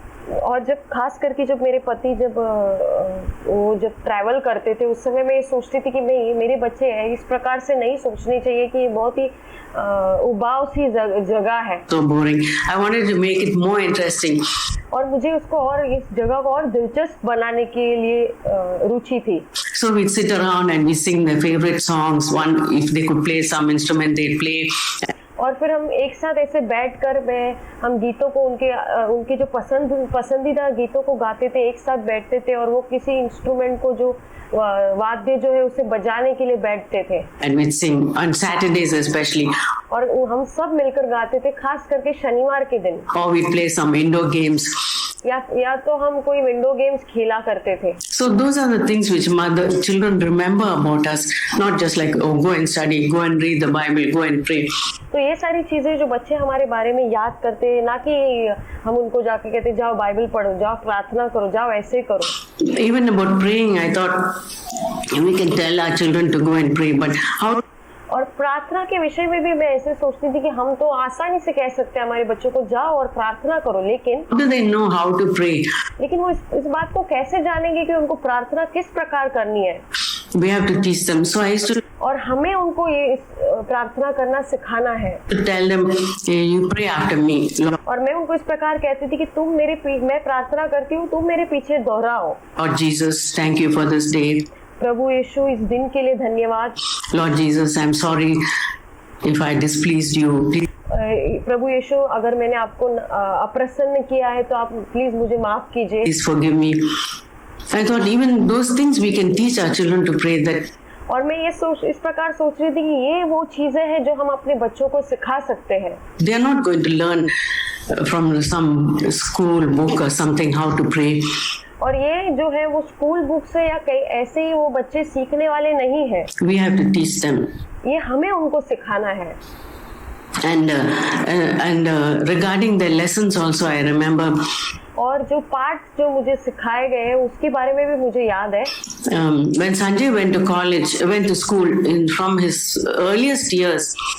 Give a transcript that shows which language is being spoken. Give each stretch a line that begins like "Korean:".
Hindi: और जब खास करके जब मेरे पति वो जब ट्रैवल करते थे उस समय मैं ये सोचती थी कि नहीं, मेरे बच्चे हैं, इस प्रकार से नहीं सोचनी चाहिए कि ये बहुत ही उबाऊ सी जगह है.
English: So boring. I wanted to make it more interesting.
Hindi: और मुझे उसको और इस जगह को और दिलचस्प बनाने के लिए रुचि थी.
English: So we'd sit around and we sing their favorite songs. One, if they could play some instrument, they'd play.
Hindi: और फिर हम एक साथ ऐसे बैठकर हम गीतों को उनके जो पसंदीदा गीतों को गाते थे, एक साथ बैठते थे और वो किसी इंस्ट्रूमेंट को जो वाद्य जो है उसे बजाने के लिए बैठते थे.
English: And we'd sing on Saturdays especially.
Hindi: और हम सब मिलकर गाते थे, खास करके शनिवार के दिन.
English: Or we'd play some indoor games.
Hindi: या तो हम कोई विंडो गेम्स खेला करते थे.
English: So those are the things which children remember about us, not just like, oh, go and study, go and read the Bible, go and pray.
Hindi: तो ये सारी चीजें जो बच्चे हमारे बारे में याद करते हैं, ना कि हम उनको जाके कहते जाओ बाइबल पढ़ो, जाओ प्रार्थना करो, जाओ ऐसे करो.
English: Even about praying, I thought we can tell our children to go and pray, but how?
Hindi: और प्रार्थना के विषय में भी मैं ऐसे सोचती थी कि हम तो आसानी से कह सकते हैं हमारे बच्चों को जाओ और प्रार्थना करो, लेकिन
English: do they know how to pray?
Hindi: लेकिन वो इस बात को कैसे जानेंगे कि उनको प्रार्थना किस प्रकार करनी है.
English: We have to teach them. So I used to
Hindi: और हमें उनको ये प्रार्थना करना सिखाना है.
English: to tell them, you pray after me.
Hindi: और मैं उनको इस प्रकार कहती थी कि मैं प्रार्थना करती हूँ, तुम मेरे पीछे दोहराओ.
English: Lord Jesus, thank you for this day.
Hindi: प्रभु यीशु, इस दिन के लिए धन्यवाद.
English: Lord Jesus, I'm sorry if I displeased you.
Hindi: प्रभु यीशु, अगर मैंने आपको अप्रसन्न किया है तो आप प्लीज मुझे माफ कीजिए.
English: Please forgive me. I thought even those things we can teach our children to pray that.
Hindi: और मैं इस प्रकार सोच रही थी कि ये वो चीजें हैं जो हम अपने बच्चों को सिखा सकते हैं.
English: They are not going to learn from some school book or something how to pray.
Hindi: और ये जो है वो स्कूल बुक से या कहीं ऐसे ही वो बच्चे सीखने वाले नहीं है.
English: We have to teach them.
Hindi: ये हमें उनको सिखाना है.
English: And regarding the lessons also, I remember.
Hindi: और जो पाठ जो मुझे सिखाए गए हैं उसके बारे में भी मुझे याद है.
English: When Sanjay went to school from his earliest years.